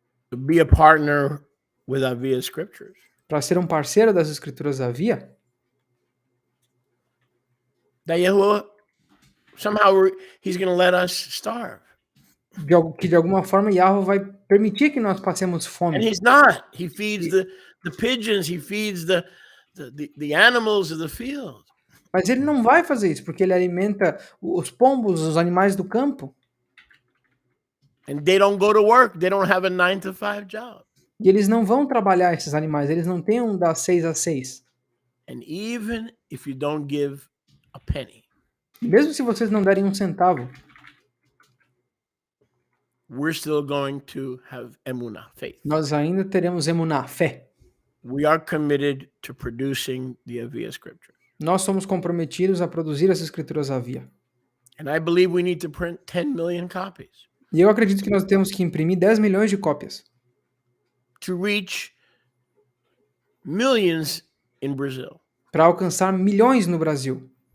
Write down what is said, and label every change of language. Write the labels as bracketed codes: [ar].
[en] to be a partner with Aviyah scriptures, [pt] para ser um parceiro das Escrituras Aviyah, [en] that Yahuwah, somehow he's going to let us starve. [pt] que de alguma forma Yahweh vai permitir que nós passemos [en] And [pt] fome. [en] he's not. He feeds the pigeons, he feeds the animals of the field. [pt] Mas ele não vai fazer isso, porque ele alimenta os pombos, os animais do campo. [en] And they don't go to work. They don't have a 9-to-5 job. [pt] E eles não vão trabalhar, esses animais, eles não têm um das 6 às 6. [en] And even if you don't give a penny, [pt] Mesmo se vocês não derem um centavo, [en] we're still going to have emunah, faith. [pt] nós ainda teremos emuná, fé. [en] We are committed to producing the Aviyah scriptures. [pt] Nós somos comprometidos a produzir as Escrituras Aviyah. [en] And I believe we need to print 10 million copies [pt] E eu acredito que nós temos que imprimir 10 milhões de cópias [en] to reach millions in Brazil. [pt] para alcançar milhões no Brasil.